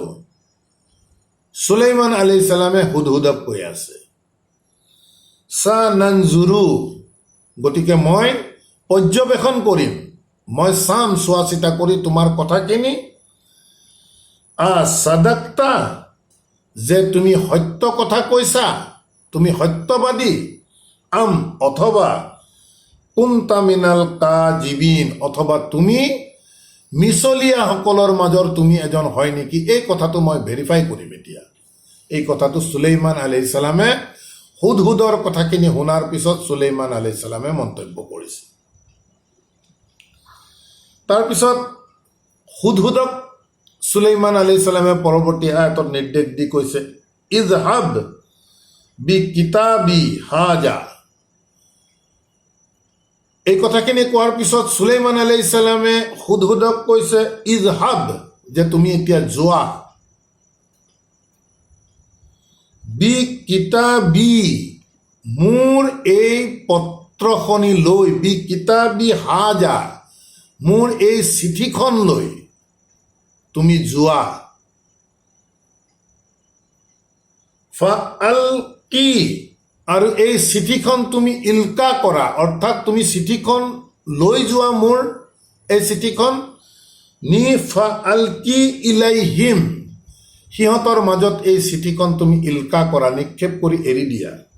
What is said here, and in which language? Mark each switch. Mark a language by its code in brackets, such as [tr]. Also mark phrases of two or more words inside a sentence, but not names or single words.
[as] সুলাইমান [ar] عليه السلام [as] হুদহুদক কৈ আছে, [ar] سننظر, [as] গতিকে মই পৰ্যবেক্ষণ কৰিম, মই চাম, চোৱা চিতা কৰি তোমাৰ কথাখিনি। সাদাক্তা, যে তুমি সত্য কথা কৈছা, তুমি সত্যবাদী। অথবা [ar] كنت من الكاذبين, [as] অথবা তুমি মিছলীয়াসকলৰ মাজৰ তুমি এজন হয় নেকি, এই কথাটো মই ভেৰিফাই কৰিম এতিয়া। এই কথাটো সুলাইমান [ar] عليه السلام [as] হুদহুদৰ কথাখিনি শুনাৰ পিছত সুলাইমান [ar] عليه السلام [as] মন্তব্য কৰিছে। তাৰপিছত হুদহুদক সুলাইমান [ar] عليه السلام [as] পৰৱৰ্তী আয়াতত নিৰ্দেশ দি কৈছে, [ar] اذهب بكتابي هذا. [as] এই কথাখিনি কোৱাৰ পিছত সুলাইমান [ar] عليه السلام [as] হুদহুদক কৈছে, ইজহাব, যে তুমি এতিয়া যোৱা, [ar] بكتابي, [as] মোৰ এই পত্ৰখনি লৈ, [ar] بكتابي هذا, [as] মোৰ এই চিঠিখন লৈ তুমি যোৱা। ফাআলকি, আৰু এই চিঠিখন তুমি ইলকা কৰা, অৰ্থাৎ তুমি চিঠিখন লৈ যোৱা, মোৰ এই চিঠিখন নি [ar] فألقه إليهم, [as] সিহঁতৰ মাজত এই চিঠিখন তুমি ইলকা কৰা, নিক্ষেপ কৰি এৰি দিয়া।